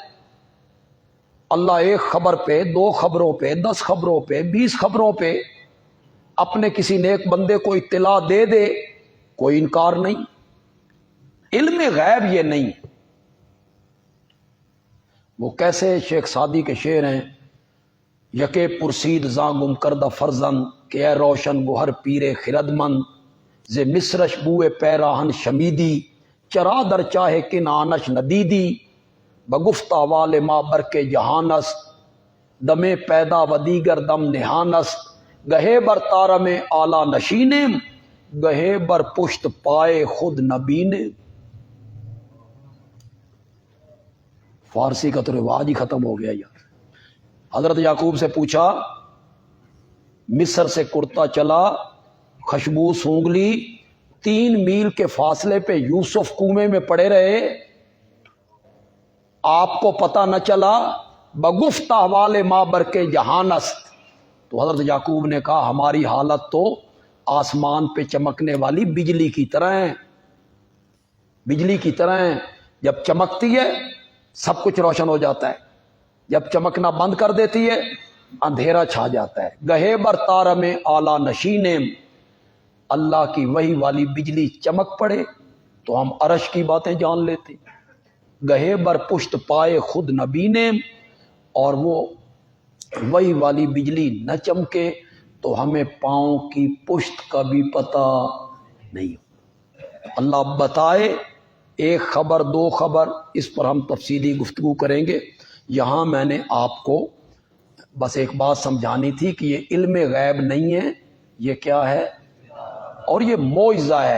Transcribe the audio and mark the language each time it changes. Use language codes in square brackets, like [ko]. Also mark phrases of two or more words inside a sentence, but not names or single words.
[ur] اللہ ایک خبر پہ، 2 خبروں پہ، 10 خبروں پہ، 20 خبروں پہ اپنے کسی نیک بندے کو اطلاع دے دے کوئی انکار نہیں، علم غیب یہ نہیں۔ وہ کیسے شیخ سعدی کے شعر ہیں، [fa] یکے پرسید زاں گم کردہ فرزن کہ اے روشن گوہر پیر خرد مند، ز مصرش بوئے پیراہن شمیدی چرا در چاہے کن آنش ندیدی، بگفتہ وال ما بر کے جہان است دمے پیدا و دیگر دم نہان است، گہے بر تارم اعلیٰ نشینم گہے بر پشت پائے خود نبینم۔ [ur] فارسی کا تو رواج ہی ختم ہو گیا یار۔ حضرت یعقوب سے پوچھا، مصر سے کرتا چلا، خوشبو سونگ لی، 3 میل کے فاصلے پہ یوسف کنویں میں پڑے رہے، آپ کو پتہ نہ چلا، [fa] بگفت احوال ما بر کے جہان است۔ [ur] تو حضرت یعقوب نے کہا ہماری حالت تو آسمان پہ چمکنے والی بجلی کی طرح ہے، بجلی کی طرح ہے، جب چمکتی ہے سب کچھ روشن ہو جاتا ہے، جب چمکنا بند کر دیتی ہے اندھیرا چھا جاتا ہے۔ [fa] گہے بر تارم اعلیٰ نشینم، [ur] اللہ کی وحی والی بجلی چمک پڑے تو ہم عرش کی باتیں جان لیتے، [fa] گہے بر پشت پائے خود نبینم، [ur] اور وہ وحی والی بجلی نہ چمکے تو ہمیں پاؤں کی پشت کا بھی پتہ نہیں۔ اللہ بتائے، ایک خبر 2 خبر، اس پر ہم تفصیلی گفتگو کریں گے۔ یہاں میں نے آپ کو بس ایک بات سمجھانی تھی کہ یہ علم غیب نہیں ہے، یہ کیا ہے، اور یہ معجزہ ہے۔